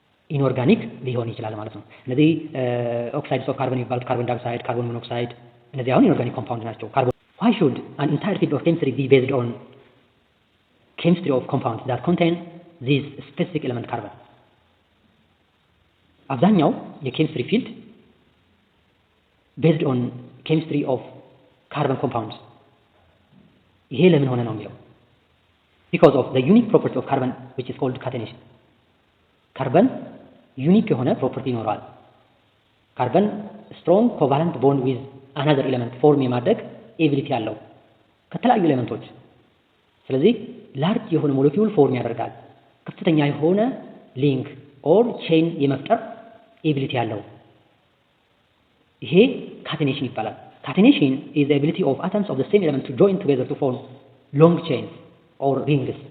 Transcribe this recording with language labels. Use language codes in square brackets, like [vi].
[en] ኢንኦርጋኒክ [am] ሊሆን ይችላል ማለት ነው። እነዚህ [en] ኦክሳይድስ ኦፍ ካርበን [am] የሚባሉት [en] ካርቦን ዳይኦክሳይድ ካርቦን ሞኖክሳይድ [am] እነዚህ አሁን [en] ኢንኦርጋኒክ ኮምፓውንድ [am] ናቸው። [en] ካርቦን why should an entire field of chemistry be based on chemistry of compounds that contain these specific element carbon? [am] አብዛኛው የኬሚስትሪ ፊልድ [en] based on chemistry of carbon compounds [am] ይሄ ለምን ሆነ ነው የሚለው [en] because of the unique property of carbon which is called catenation ካርበን ዩኒክ [am] የሆነ [en] ፕሮፐርቲ [am] ይኖረዋል። [en] ካርበን ስትሮንግ ኮቫለንት ቦንድ ዊዝ አናዘር ኤሌመንት ፎርም [am] የማድረግ [en] ኤቢሊቲ [am] ያለው ከተለያዩ ኤሌመንቶች። ስለዚህ [en] ላርጅ [am] የሆነ [en] ሞለኪውል ፎርም [am] ያደርጋል። ከፍተኛ የሆነ [en] ሊንክ ኦር ቼን [am] የመፍጠር [en] ኤቢሊቲ [am] ያለው ይሄ [en] ካቴኔሽን [am] ይባላል። [en] ካቴኔሽን is the ability of atoms of the same element to join together to form long chains or rings።